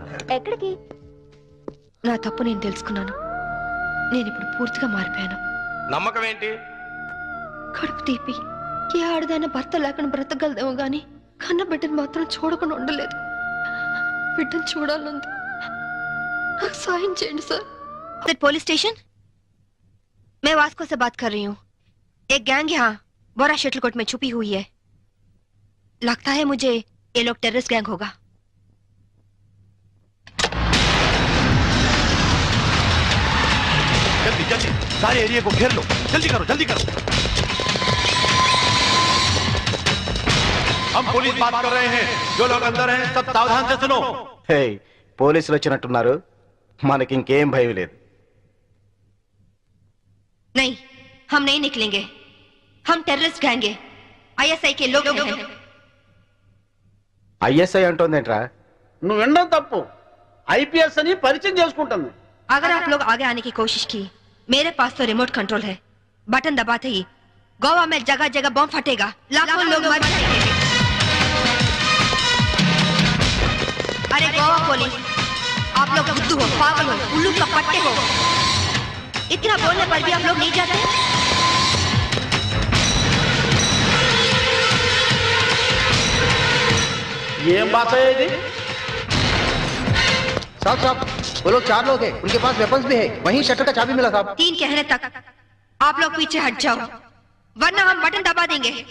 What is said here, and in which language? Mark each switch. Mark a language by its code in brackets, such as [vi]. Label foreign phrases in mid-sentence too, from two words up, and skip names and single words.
[te] ఎక్కడికి? నా తప్పు నేను తెలుసుకున్నాను. నేను ఇప్పుడు పూర్తిగా మారిపోయాను. నమ్మకం ఏంటి? కడుపు తీపి ఏ ఆడదైనా భర్త లేకుండా బ్రతకగలదేమో గాని కన్న బిడ్డను మాత్రం చూడకుండా ఉండలేదు. బిడ్డను చూడాలంది. నాకు సాయం చేయండి సార్. [hi] पुलिस स्टेशन मैं वास्को से बात कर रही हूँ. एक गैंग यहाँ बोरा शटलकोट में छुपी हुई है. लगता है मुझे ये लोग टेररिस्ट गैंग होगा. जल्दी जल्दी सारे एरिया को घेर लो. जल्दी करो जल्दी करो. हम पुलिस बात कर रहे हैं. जो लोग अंदर हैं सब सावधान से सुनो. [te] హే, పోలీసులు వచ్చినట్టున్నారు. మనకి ఇంకేం భయం లేదు. [hi] नहीं, हम नहीं निकलेंगे. हम टेररिस्ट गैंग हैं. ISI के लोग हैं. [te] ఐఎస్ఐ అంటోందేంట్రా? నువ్వు వినడం తప్పు. ఐపీఎస్ అని పరిచయం చేసుకుంటుంది. [hi] अगर आप लोग आगे आने की कोशिश की, मेरे पास तो रिमोट कंट्रोल है. बटन दबाते ही गोवा में जगह जगह बम फटेगा. लाखों लोग मर जाएंगे. अरे गोवा पुलिस, आप लोग बुद्धू हो, पागल हो, उल्लू का पट्टे हो. इतना बोलने पर भी आप लोग नहीं जाते. [te] ఏం బాత ఇది? [hi] साहब साहब, वो लोग 4 लोग हैं. उनके पास वेपन्स भी है. वहीं शटर का चाबी मिला साहब. 3 कहने तक आप लोग पीछे हट जाओ, वरना हम बटन दबा देंगे.